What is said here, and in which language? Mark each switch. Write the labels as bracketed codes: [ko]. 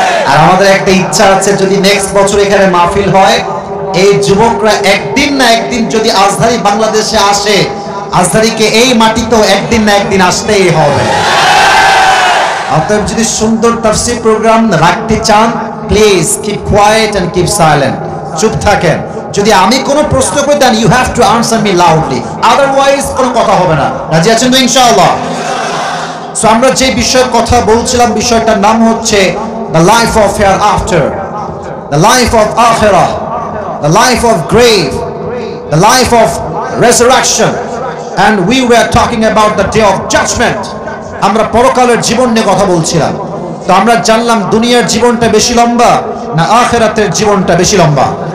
[bn] আর আমাদের একটা ইচ্ছা আছে, যদি নেক্সট বছর এখানে মাহফিল হয়, এই যুবকরা একদিন না একদিন যদি আজহারি বাংলাদেশে আসে, আজহারিকে এই মাটিতেও একদিন না একদিন আসতেই হবে। অতএব যদি সুন্দর তাফসীর প্রোগ্রাম রাখতে চান, [en] please keep quiet and keep silent, [bn] চুপ থাকেন। যদি আমি কোনো প্রশ্ন করি, [en] then you have to answer me loudly, [bn] otherwise কোনো কথা হবে না। রাজি আছেন তো ইনশাআল্লাহ? সো আমরা যে বিষয়ের কথা বলছিলাম, বিষয়টার নাম হচ্ছে [en] the life of hereafter, the life of akhirah, the life of grave, the life of resurrection, and we were talking about the day of judgment. [bn] আমরা পরকালের জীবন নিয়ে কথা বলছিলাম। তো আমরা জানলাম দুনিয়ার জীবনটা বেশি লম্বা না আখিরাতের জীবনটা বেশি লম্বা?